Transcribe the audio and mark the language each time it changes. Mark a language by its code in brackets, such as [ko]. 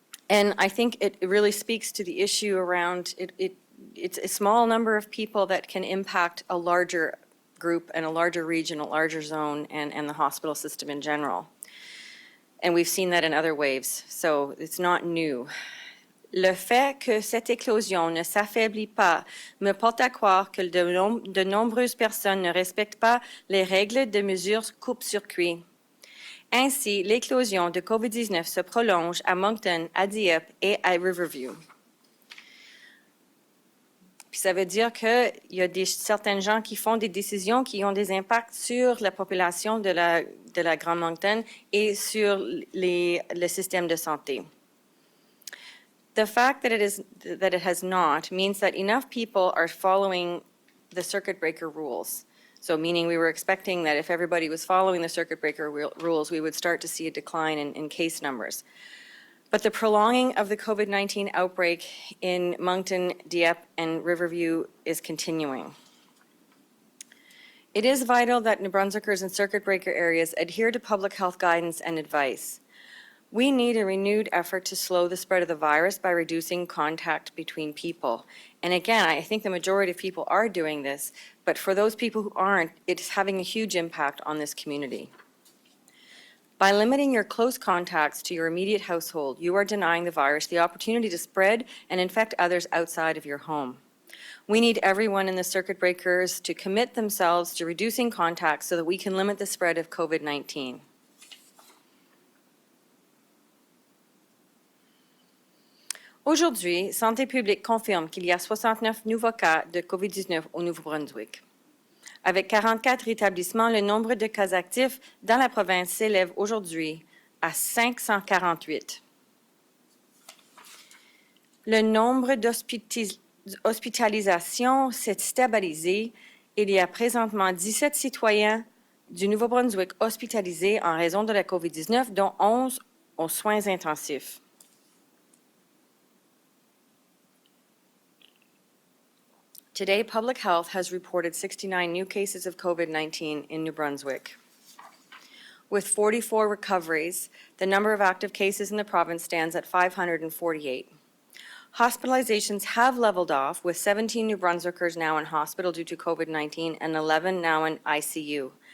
[en] And I think it really speaks to the issue around it's a small number of people that can impact a larger group and a larger region, a larger zone, and the hospital system in general. And we've seen that in other waves, so it's not new. [fr] Le fait que cette éclosion ne s'affaiblit pas me porte à croire que de nombreuses personnes ne respectent pas les règles de mesures coupe-circuit. Ainsi, l'éclosion de COVID-19 se prolonge à Moncton, à Dieppe et à Riverview. Puis ça veut dire qu'il y a certains gens qui font des décisions qui ont des impacts sur la population de la Grande Moncton et sur le système de santé. [en] The fact that it has not means that enough people are following the circuit breaker rules. So meaning we were expecting that if everybody was following the circuit breaker rules, we would start to see a decline in case numbers. But the prolonging of the COVID-19 outbreak in Moncton, Dieppe, and Riverview is continuing. It is vital that New Brunswickers in circuit breaker areas adhere to public health guidance and advice. We need a renewed effort to slow the spread of the virus by reducing contact between people. And again, I think the majority of people are doing this, but for those people who aren't, it's having a huge impact on this community. By limiting your close contacts to your immediate household, you are denying the virus the opportunity to spread and infect others outside of your home. We need everyone in the circuit breakers to commit themselves to reducing contacts so that we can limit the spread of COVID-19. [fr] Aujourd'hui, Santé publique confirme qu'il y a 69 nouveaux cas de COVID-19 au Nouveau-Brunswick. Avec 44 rétablissements, le nombre de cas actifs dans la province s'élève aujourd'hui à 548. Le nombre d'hospitalisations s'est stabilisé. Il y a présentement 17 citoyens du Nouveau-Brunswick hospitalisés en raison de la COVID-19, dont 11 aux soins intensifs. [en] Today, Public Health has reported 69 new cases of COVID-19 in New Brunswick. With 44 recoveries, the number of active cases in the province stands at 548. Hospitalizations have leveled off, with 17 New Brunswickers now in hospital due to COVID-19 and 11 now in ICU.